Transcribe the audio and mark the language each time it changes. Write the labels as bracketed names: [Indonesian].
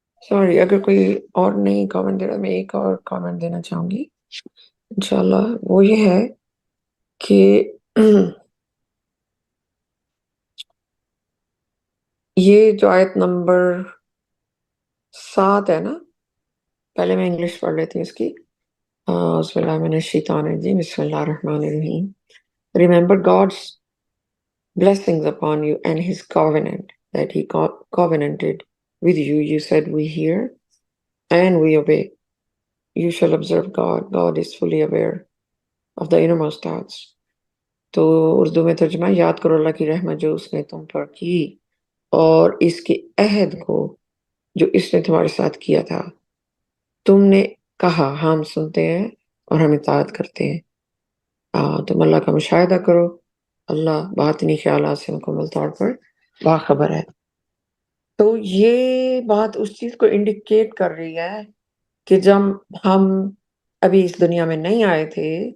[Urdu] Sorry اگر کوئی اور نہیں کامنٹ دے رہا، میں ایک اور کامنٹ دینا چاہوں گی انشاءاللہ، وہ یہ ہے کہ یہ جو آیت نمبر 7 ہے نا، پہلے میں انگلش پڑھ لیتی ہوں اس کی۔ اعوذ باللہ من الشیطان الرجیم، بسم اللہ الرحمن الرحیم۔ [English] Remember God's blessings upon you and his covenant that he covenanted with you. You said we hear and we obey. You shall observe God. God is fully aware of the innermost thoughts. [Urdu] تو اردو میں ترجمہ، یاد کرو اللہ کی رحمت جو اس نے تم پر کی اور اس کے عہد کو جو اس نے تمہارے ساتھ کیا تھا، تم نے کہا ہم سنتے ہیں اور ہم اطاعت کرتے ہیں۔ تم اللہ کا مشاہدہ کرو، اللہ باطنی خیالات سے مکمل طور پر باخبر ہے۔ تو یہ بات اس چیز کو انڈیکیٹ کر رہی ہے کہ جب ہم ابھی اس دنیا میں نہیں آئے تھے